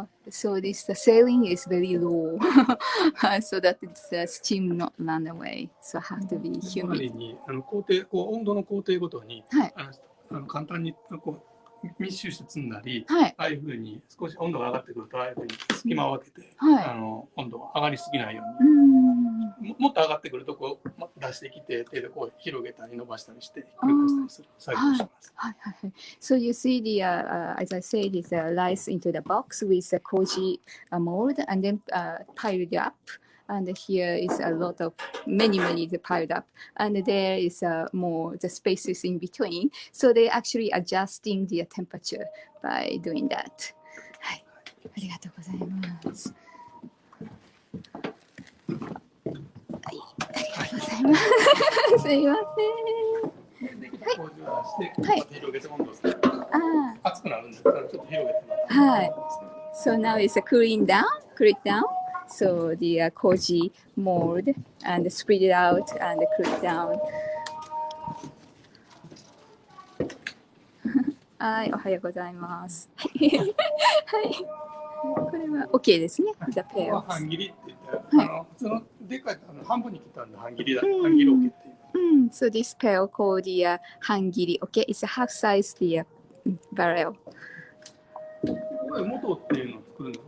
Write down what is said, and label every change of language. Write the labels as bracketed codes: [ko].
[en] So the ceiling is very low, so that the steam not run away. So have to be humid. [ja] に温度の工程ごとに簡単に密集して積んだり、はい、ああいうふうに少し温度が上がってくると、ああいうふうに隙間を空けて、温度が上がりすぎないように、もっと上がってくるとこう出してきて、手でこう広げたり伸ばしたりして、繰り返したりする作業をします。 [en] So you see the, as I said, is rice into the box with the koji mold and then piled up. And here is a lot of many piled up, and there is more the spaces in between. So they actually adjusting the temperature by doing that. [ja] はい、ありがとうございます。はい、ありがとうございます。すいません。できた麹を出して、広げて温度をつけると熱くなるんですから、ちょっと広げてます。はい。 [en] So now it's cooling down, cool it down. So the koji mold and spread it out and cool it down. [ja] はい、おはようございます。はい、これは OK ですね。 [en] The pear. [ja] 半切りって言って、普通のでかい半分に切ったんで半切りだ。半切り OK っていう。 [en] So this pear called the 半切り OK. It's a half size the barrel. [ja] これ元っていうのを作るんです。